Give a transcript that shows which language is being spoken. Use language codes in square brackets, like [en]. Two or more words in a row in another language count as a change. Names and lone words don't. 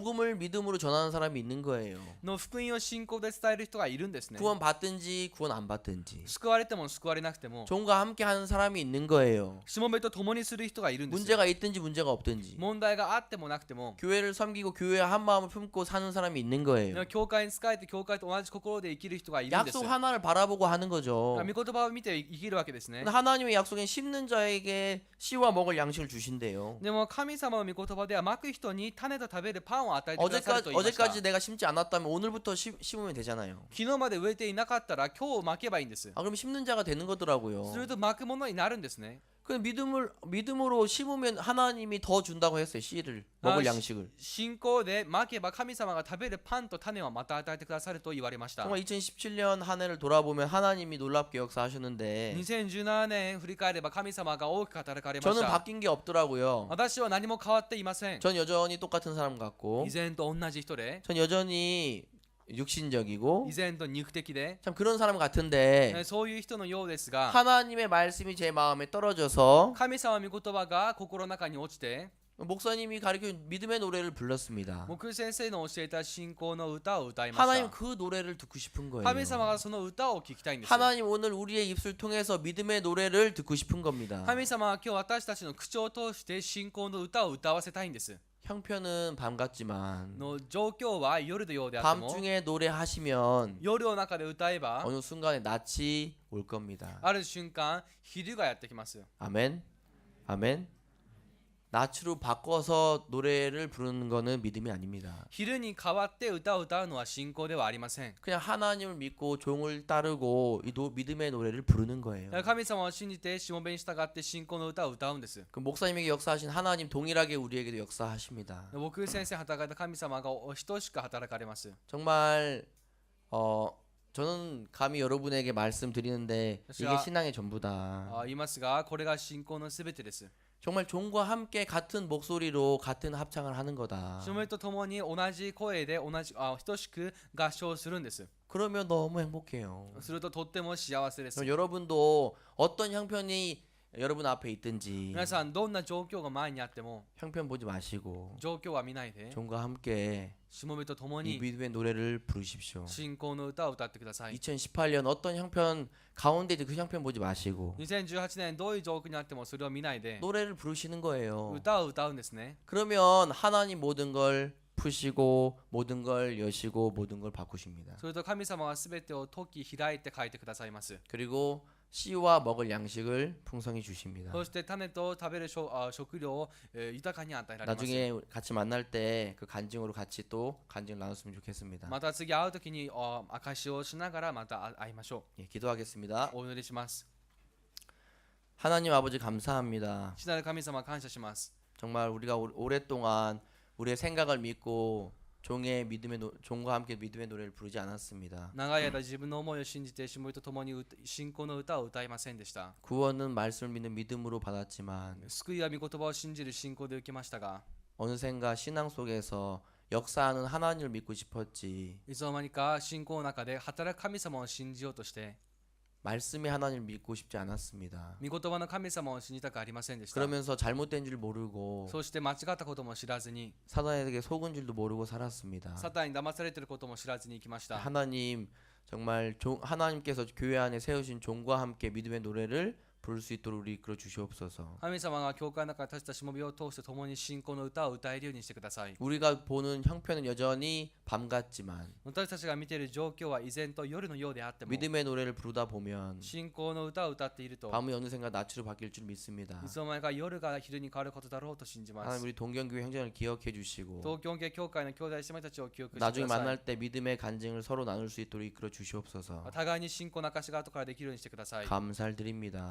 [ko] 복음을 믿음으로 전하는 사람이 있는 거예요. [ja] の福音を信仰で伝える人がいるんですね [ko] 구원 받든지 구원 안 받든지 [ja] 救われても救われなくても [ko] 종과 함께 하는 사람이 있는 거예요. [ja] しもべと共にする人がいるんです [ko] 문제가 있든지 문제가 없든지 [ja] 問題があってもなくても [ko] 교회를 섬기고 교회와 한 마음을 품고 사는 사람이 있는 거예요. [ja] 教会に仕えて教会と同じ心で生きる人がいるんです [ko] 약속 하나를 바라보고 하는 거죠. [ja] 御言葉を見て生きるわけですね [ko] 근데 하나님의 약속엔 심는 자에게 씨와 먹을 양식을 주신대요. [ja] でも神様の御言葉では巻く人に種と食べるパンを与えてくださると言いました [ko] 어제까지 내가 심지 않았다면 오늘부터 심으면 되잖아요. [ja] 昨日まで植えていなかったら今日巻けばいいんです [ko] 아 그럼 심는 자가 되는 거더라고요. [ja] すると巻くものになるんですね [ko] 그 믿음으로 심으면 하나님이 더 준다고 했어요. 씨를 먹을 양식을. [ja] 信仰でまけば神様が食べるパンと種をまた与えてくださると言われました。 [ko] 정말 2017년 한 해를 돌아보면 하나님이 놀랍게 역사하셨는데 [ja] 2017 年振り返れば神様が大きく働かれまし [ko] 저는 [ja] た。 [ko] 바뀐 게 없더라고요. [ja] 私は何も変わっていません。 [ko] 전 여전히 똑같은 사람 같고 [ja] 以前と同じ人で、 [ko] 전 여전히 육신적이고 [ja] 以前と肉的で、 [ko] 참 그런 사람 같은데 [ja] そういう人のようですが、 [ko] 하나님의 말씀이 제 마음에 떨어져서 [ja] 神様御言葉が心の中に落ちて、 [ko] 목사님이 가르쳐 믿음의 노래를 불렀습니다. [ja] 木先生の教えた信仰の歌を歌いまし [ko] 하나님 [ja] た。 [ko] 그 노래를 듣고 싶은 거예요. [ja] 神様がその歌を聞きたいんです。 [ko] 하나님 오늘 우리의 입술 통해서 믿음의 노래를 듣고 싶은 겁니다. [ja] 神様は今日私たちの口を通して信仰の歌を歌わせたいんです。 [ko] 형편은 밤 같지만 [ja] の状況は夜のようであっても、 [ko] 밤중에 노래하시면 [ja] 夜の中で歌えば、 [ko] 어느 순간에 낮이 올 겁니다. [ja] ある瞬間昼がやってきます。 [ko] 아멘. 아멘. 낮으로 바꿔서 노래를 부르는 거는 믿음이 아닙니다. [ja] 昼に代わって歌を歌うのは信仰ではありません。 [ko] 그냥 하나님을 믿고 종을 따르고 믿음의 노래를 부르는 거예요. [ja] 神様を信じてしもべに従って信仰の歌を歌うんです。 [ko] 그 목사님에게 역사하신 하나님 동일하게 우리에게도 역사하십니다. [ja] 僕先生働いた神様が等しく働かれます。 [ko] 정말 저는 감히 여러분에게 말씀드리는데 이게 신앙의 전부다. [ja] 言いますが、これが信仰のすべてです。 [ko] 정말 종과 함께 같은 목소리로 같은 합창을 하는 거다. [ja] しもべと共に同じ声で等しく合唱するんです。 [ko] 그러면 너무 행복해요. [ja] するととっても幸せです。 [ko] 그럼 여러분도 어떤 형편이 여러분 앞에 있든지 [ja] 皆さんどんな状況が前にあっても [ko] 형편 보지 마시고 [ja] 状況は見ないで、 [ko] 종과 함께 [ja] しもべと共 [ko] 이 [ja] に [ko] 믿음의 노래를 부르십시오. [ja] 信仰の歌を歌ってください。 [ko] 2018년 어떤 형편 가운데 그 형편 보지 마시고 [ja] 2018 年どういう状況にあってもそれを見ないで [ko] 노래를 부르시는 거예요. [ja] 歌を歌うんですね。 [ko] 그러면 하나님 모든 걸 푸시고 모든 걸 여시고 모든 걸 바꾸십니다. [ja] それと神様はすべてを解き開いて書いてくださいます。 [ko] 그리고 씨와 먹을 양식을 풍성히 주십니다. [ja] そして種と食べる食料を豊かに与えられます。 [ko] 나중에 같이 만날 때 그 간증으로 같이 또 간증을 나눴으면 좋겠습니다. [ja] また次会うときに証をしながらまた会いましょ [ko] 예, 기도하겠습니다. [ja] う。お祈りします。 [ko] 하나님 아버지 감사합니다. [ja] 父なる神様感謝します。 [ko] 정말 우리가 오랫동안 우리의 생각을 믿고 종과 함께 믿음의 노래를 부르지 않았습니다. [ja] 長い間自分の思いを信じてしもべと共に信仰の歌を歌いませんでした。 [ko] 구원은 말씀을 믿는 믿음으로 받았지만 [ja] 救いは御言葉を信じる信仰で受けましたが、 [ko] 어느샌가 신앙 속에서 역사하는 하나님을 믿고 싶었지 [ja] いつの間にか信仰の中で働く神様を信じようとして、 [ko] 말씀의 하나님을 믿고 싶지 않았습니다. [ja] 御言葉の神様を信じたくありませんでした。 [ko] 그러면서 잘못된 줄 모르고 [ja] そして間違ったことも知らずに、 [ko] 사단에게 속은 줄도 모르고 살았습니다. [ja] サタンに騙されていることも知らずに生きました。 [ko] 하나님 정말 하나님께서 교회 안에 세우신 종과 함께 믿음의 노래를 부를 수 있도록 우리 이끌어 주시옵소서. [ja] 神様が教会の中で立てたしもべを通して共に信仰の歌を歌えるようにしてください。 [ko] 우리가 보는 형편은 여전히 밤 같지만 [ja] 私たちが見ている状況は依然と夜のようであっても、 [ko] 믿음의 노래를 부르다 보면 [ja] 信仰の歌を歌っていると、 [ko] 밤이 어느샌가 낮으로 바뀔 줄 믿습니다. [ja] いつの間にか夜が昼に変わることだろうと信じま [ko] 하나님 [ja] す。 [ko] 우리 동경교회 형제를 기억해 주시고 [ja] 東京系教会の兄弟姉妹たちを記憶してく [ko] 나중에 [ja] ださい。 [ko] 만날 때 믿음의 간증을 서로 나눌 수 있도록 이끌어 주시옵소서. [ja] 互いに信仰の証が後からできるようにしてください。 [ko] 감사를 드립니다.